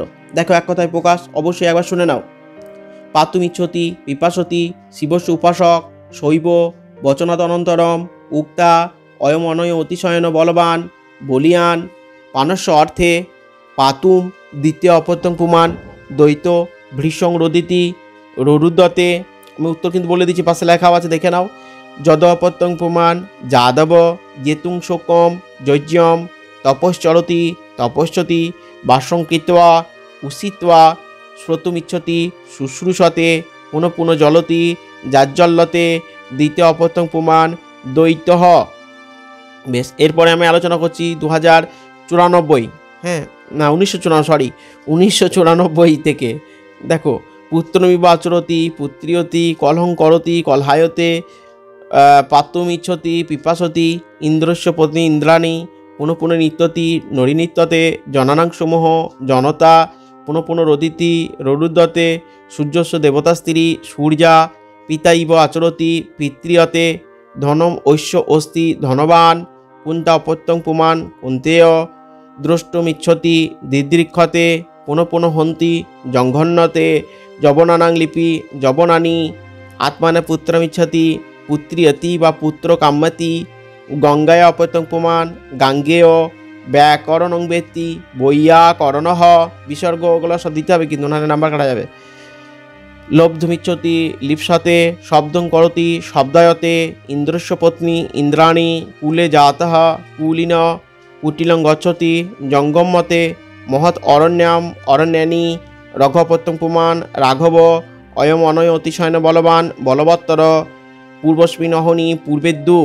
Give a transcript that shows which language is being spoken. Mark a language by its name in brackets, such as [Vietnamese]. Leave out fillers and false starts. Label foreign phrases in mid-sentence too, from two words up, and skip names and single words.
[Bangla] দেখো, এক কথায় প্রকাশ অবশ্যই একবার শুনে নাও। [Sanskrit] পাতুমিচ্ছতি পিপাসতি শিবস্য উপাসক শৈব বচনাদ অনন্তরম উক্তা অয়ম অনয় অতিশয়ন বলবান বলিয়ান পানস্য অর্থে পাতুম দ্বিতীয় অপত্যং পুমান দ্বৈত ভৃষং রোদিতি ররুদ্যতে। [Bangla] আমি উত্তর কিন্তু বলে দিচ্ছি, পাশে লেখা আছে, দেখে নাও। [Sanskrit] যদ অপত্যং পুমান যাদব জেতুং শোকম যজ্ঞম তপশ্চরতি তপস্যতি বাসং কৃত্বা উষিত্বা শ্রোতুমিচ্ছতি শুশ্রূষতে পুনঃ পুনঃ জলতি যাজ্জল্যতে দ্বিতীয় অপত্যং পুমান দ্বৈত। [Bangla] বেশ, এরপরে আমি আলোচনা করছি 2094, হ্যাঁ না 1994 থেকে। দেখো, [Sanskrit] পুত্রমিব আচরতি পুত্রিয়তি কলহং করতি কলহায়তে পাতুমিচ্ছতি পিপাসতি ইন্দ্রস্য পত্নী ইন্দ্রাণী পুনঃ পুনঃ নিত্যতি নরিনিত্যতে জনানাং সমূহ জনতা পুনঃ পুনঃ রদিতি ররুদ্যতে সূর্যস্য দেবতা স্ত্রী সূর্যা পিতা ইব আচরতি পিতৃয়তে ধনম ঐশ্য অস্তি ধনবান কুন্তা অপত্যং পুমান কুন্তেয় দ্রষ্টুমিচ্ছতি দিদৃক্ষতে পুনঃ পুনঃ হন্তি জঙ্ঘন্যতে যবনানাং লিপি যবনানি আত্মানে পুত্রমিচ্ছতি পুত্রিয়তি বা পুত্র কাম্যতি গঙ্গায় অপত্যং পুমান গাঙ্গেয় ব্যাকরণং বেত্তি বৈয়াকরণঃ বিসর্গ [Bangla] ওগুলো সব দিতে হবে, কিন্তু ওনার নাম্বার কাটা যাবে। [Sanskrit] লব্ধমিচ্ছতি লিপ্সাতে শব্দং করতি শব্দায়তে ইন্দ্রস্য পত্নী ইন্দ্রাণী কুলে জাতঃ কুলিন কুটিলং গচ্ছতি জঙ্গমতে মহৎ অরণ্যাম অরণ্যানী রঘপত্যং পুমান রাঘব অয়ম অনয় অতিশয়ন বলবান বলবত্তর পূর্বস্মিন অহনি পূর্বেদ্যু।